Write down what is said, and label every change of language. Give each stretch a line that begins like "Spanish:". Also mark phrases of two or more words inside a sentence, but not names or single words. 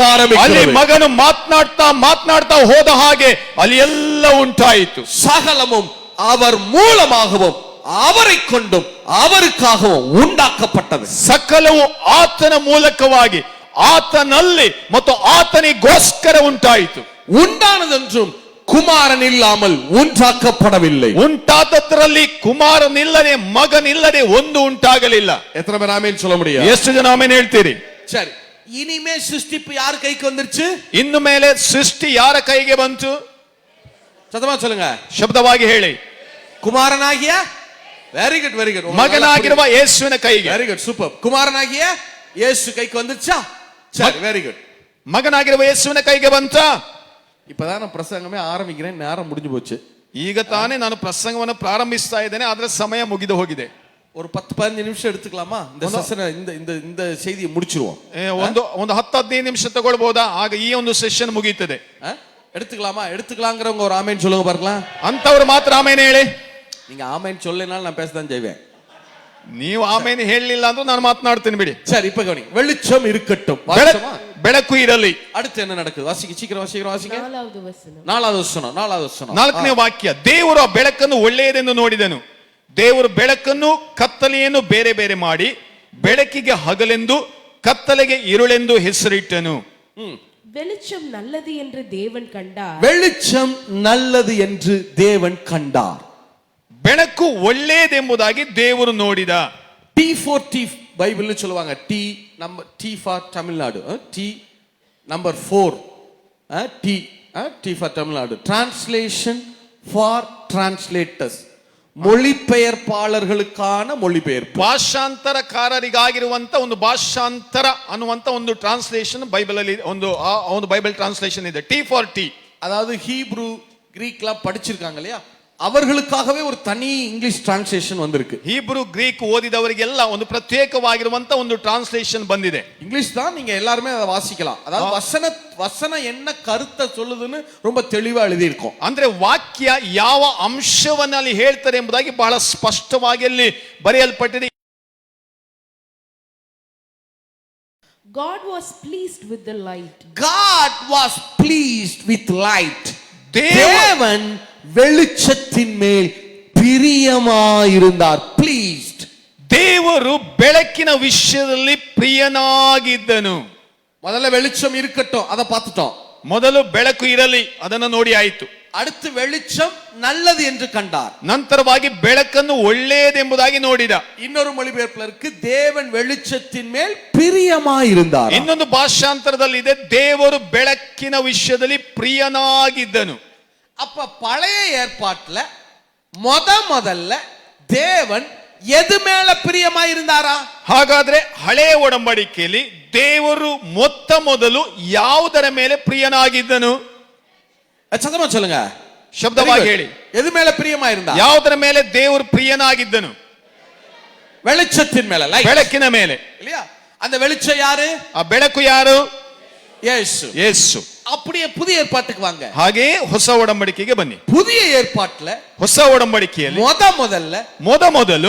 Kannada: ಅಲ್ಲಿ
Tamil: ஆரம்பிக்கிறது.
Kannada: ಮಗನು ಮಾತನಾಡ್ತಾ ಹೋದ ಹಾಗೆ ಅಲ್ಲಿ ಎಲ್ಲ ಉಂಟಾಯಿತು.
Tamil: சகலமும் அவர் மூலமாகவும் அவரை கொண்டும் அவருக்காகவும் ಉಂಟಾக்கப்பட்டது.
Kannada: ಸಕಲವು ಆತನ ಮೂಲಕವಾಗಿ, ಆತನಲ್ಲಿ ಮತ್ತು ಆತನಿಗೋಸ್ಕರ ಉಂಟಾಯಿತು.
Tamil: உண்டானதென்றும் குமாரன் இல்லாமல் உண்டாக்கப்படவில்லை.
Kannada: ಉಂಟಾದದ್ರಲ್ಲಿ ಕುಮಾರನಿಲ್ಲದೆ, ಮಗನಿಲ್ಲದೆ ಒಂದು ಉಂಟಾಗಲಿಲ್ಲ.
Tamil: எத்தனை பேர் ஆமென் சொல்ல முடியும்?
Kannada: ಎಷ್ಟು ಜನ ಆಮೇನ್ ಹೇಳ್ತೀರಿ?
Tamil: சரி, இனிமே சிருஷ்டிப்பு யார் கைக்கு வந்துருச்சு?
Kannada: ಇನ್ನು ಮೇಲೆ ಸೃಷ್ಟಿ ಯಾರ ಕೈಗೆ ಬಂತು?
Tamil: சத்தமா சொல்லுங்க.
Kannada: ಶಬ್ದವಾಗಿ ಹೇಳಿ.
Tamil: குமாரனாகிய,
English: very good very good,
Kannada: ಮಗನಾಗಿರುವ ಯೇಸುವಿನ ಕೈಗೆ.
English: very good,
Tamil: சூப்பர். குமாரனாகிய இயேசு கைக்கு வந்துருச்சா? சரி,
English: very good.
Kannada: ಮಗನಾಗಿರುವ ಯೇಸುವಿನ ಕೈಗೆ ಬಂತ?
Tamil: இப்பதான் நான் பிரசங்கமே ஆரம்பிக்கிறேன், நேரம் முடிஞ்சு போச்சு.
Kannada: ಈಗ ತಾನೇ ನಾನು ಪ್ರಸಂಗವನ್ನು ಪ್ರಾರಂಭಿಸ್ತಾ ಇದ್ದೇನೆ, ಅದರ ಸಮಯ ಮುಗಿದು ಹೋಗಿದೆ.
Tamil: ஒரு 10-15 நிமிஷம் எடுத்துக்கலாமா? இந்த செஷனை, இந்த செய்தியை முடிச்சிருவோம்.
Kannada: ಒಂದು 10-15 ನಿಮಿಷ ತಗೊಳ್ಬಹುದಾ? ಆಗ ಈ ಒಂದು ಸೆಷನ್ ಮುಗೀತದೆ.
Tamil: எடுத்துக்கலாமா? எடுத்துக்கலாங்கிறவங்க ஒரு ஆமேன் சொல்லுங்க பார்க்கலாம்.
Kannada: ಅಂತವ್ರು ಮಾತ್ರ ಆಮೇನ್ ಹೇಳಿ.
Tamil: நீங்க ஆமேன் சொல்லலைனாலும் நான் பேசதான் செய்வேன்.
Kannada: ನೀವು ಆಮೇನ್ ಹೇಳಲಿಲ್ಲ ಅಂದ್ರೂ ನಾನು ಮಾತನಾಡ್ತೀನಿ ಬಿಡಿ.
Tamil: சரி, இப்ப கவனி. வெளிச்சம் இருக்கட்டும்.
Kannada: ಬೆಳಕು ಇರಲಿ.
Tamil: அடுத்து என்ன நடக்குது? வாசிக்க, சீக்கிரம் வாசிக்க. 4வது வசனம். 4வது வசனம்.
Kannada: 4ನೇ ವಾಕ್ಯ. ದೇವರು ಆ ಬೆಳಕನ್ನು ಒಳ್ಳೆಯದೆಂದು ನೋಡಿದನು. ದೇವರು ಬೆಳಕನ್ನು ಕತ್ತಲೆಯನ್ನು ಬೇರೆ ಬೇರೆ ಮಾಡಿ ಬೆಳಕಿಗೆ ಹಗಲೆಂದು ಕತ್ತಲೆಗೆ ಇರುಳೆಂದು ಹೆಸರಿಟ್ಟನು.
Tamil: வெளிச்சம் நல்லது என்று தேவன் கண்டார். வெளிச்சம் நல்லது என்று தேவன் கண்டார்.
Kannada: ಬೆಳಕು ಒಳ್ಳೆಯದೆಂಬುದಾಗಿ ದೇವರು ನೋಡಿದ.
Tamil: T4T பைபிள்ல சொல்லுவாங்க.
English: T for தமிழ்நாடு, T number 4, T for தமிழ்நாடு, translation for translators,
Tamil: மொழிபெயர்ப்பாளர்களுக்கான மொழிபெயர்ப்பு.
Kannada: ಭಾಷಾಂತರಕಾರರಿಗಾಗಿರುವಂತ ಒಂದು ಭಾಷಾಂತರ ಅನ್ನುವಂತ ಒಂದು
English: translation Bible
Kannada: ಅಲ್ಲಿ ಒಂದು
English: Bible translation
Kannada: ಇದೆ. T4T.
Tamil: அதாவது ஹீப்ரு, கிரீக்லாம் படிச்சிருக்காங்க இல்லையா, அவர்களுக்காகவே ஒரு தனி
English: English translation
Tamil: வந்திருக்கு.
Kannada: ಹೀಬ್ರೂ ಗ್ರೀಕ್ ಓದಿದವರಿಗೆಲ್ಲ ಒಂದು ಪ್ರತ್ಯೇಕವಾಗಿರುವಂತ ಒಂದು ಟ್ರಾನ್ಸ್ಲೇಷನ್ ಬಂದಿದೆ.
Tamil: இங்கிலீஷ் தான், நீங்க எல்லாருமே அதை வாசிக்கலாம். அதாவது வசனம் என்ன கருத்தை சொல்லுதுன்னு ரொம்ப தெளிவா எழுதி இருக்கும்.
Kannada: ಅಂದ್ರೆ ವಾಕ್ಯ ಯಾವ ಅಂಶವನ್ನ ಅಲ್ಲಿ ಹೇಳ್ತಾರೆ ಎಂಬುದಾಗಿ ಬಹಳ ಸ್ಪಷ್ಟವಾಗಿ ಅಲ್ಲಿ ಬರೆಯಲ್ಪಟ್ಟಿದೆ.
English: God was pleased with the light. God was pleased with light.
Tamil: தேவன் வெளிச்சத்தின் மேல் பிரியமாயிருந்தார். Pleased.
Kannada: ದೇವರು ಬೆಳಕಿನ ವಿಷಯದಲ್ಲಿ ಪ್ರಿಯನಾಗಿದ್ದನು.
Tamil: முதல்ல வெளிச்சம் இருக்கட்டும், அதை பார்த்துட்டோம்.
Kannada: ಮೊದಲು ಬೆಳಕು ಇರಲಿ, ಅದನ್ನು ನೋಡಿ ಆಯಿತು.
Tamil: அடுத்து வெளிச்சம் நல்லது என்று கண்டார்.
Kannada: ನಂತರವಾಗಿ ಬೆಳಕನ್ನು ಒಳ್ಳೆಯದೆಂಬುದಾಗಿ ನೋಡಿದ.
Tamil: இன்னொரு மொழிபெயர்ப்புல இருக்கு, தேவன் வெளிச்சத்தின் மேல் பிரியமாயிருந்தார்.
Kannada: ಇನ್ನೊಂದು ಭಾಷಾಂತರದಲ್ಲಿ ಇದೆ, ದೇವರು ಬೆಳಕಿನ ವಿಷಯದಲ್ಲಿ ಪ್ರಿಯನಾಗಿದ್ದನು.
Tamil: அப்ப பழைய ஏற்பாட்டுல முதல்ல தேவன் எது மேல பிரியமாயிருந்தாரா?
Kannada: ಹಾಗಾದ್ರೆ ಹಳೆಯ ಒಡಂಬಡಿಕೆಯಲ್ಲಿ ದೇವರು ಮೊದಲು ಯಾವುದರ ಮೇಲೆ ಪ್ರಿಯನಾಗಿದ್ದನು?
Tamil: சத்தமா சொல்லுங்க,
Kannada: ಶಬ್ದವಾಗಿ ಹೇಳಿ.
Tamil: எது மேல பிரியமாயிருந்தா?
Kannada: ಯಾವುದರ ಮೇಲೆ ದೇವರು ಪ್ರಿಯನಾಗಿದ್ದನು?
Tamil: வெளிச்சத்தின் மேல,
Kannada: ಬೆಳಕಿನ ಮೇಲೆ
Tamil: இல்லையா? அந்த வெளிச்சம் யாரு?
Kannada: ಆ ಬೆಳಕು ಯಾರು? ಯೇಸು.
Tamil: அப்படியே புதிய ஏற்பாட்டுக்கு வாங்க.
Kannada: ಹಾಗೆ ಹೊಸ ಒಡಂಬಡಿಕೆಗೆ ಬನ್ನಿ.
Tamil: புதிய ஏற்பாட்டுல
Kannada: ಹೊಸ ಒಡಂಬಡಿಕೆಯಲ್ಲಿ ಮೊದಲು